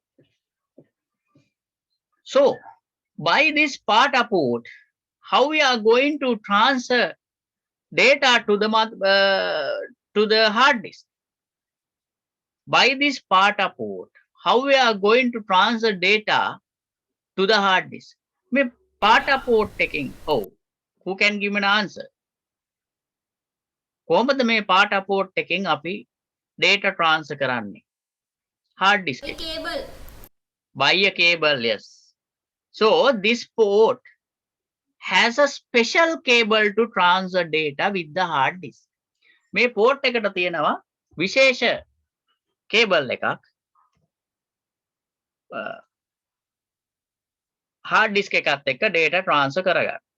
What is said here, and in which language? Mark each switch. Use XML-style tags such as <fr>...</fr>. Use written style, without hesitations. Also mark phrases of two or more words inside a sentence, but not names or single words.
<en>So, by this PATA port, how we are going to transfer data to the hard disk? By this PATA port, how we are going to transfer data to the hard disk? Me PATA port taking. Oh, who can give me an answer?</en> <si>කොහොමද මේ PATA port එකෙන් අපි</si> <en>data transfer</en> <si>කරන්නේ?</si> <en>Hard disk. Cable. By a cable, yes. So this port has a special cable to transfer data with the hard disk.</en> <si>මේ port එකට තියෙනවා විශේෂ cable එකක්</si> <en>hard disk</en> <si>එකත් එක්ක</si> <en>data transfer</en> <si>කරගන්න.</si>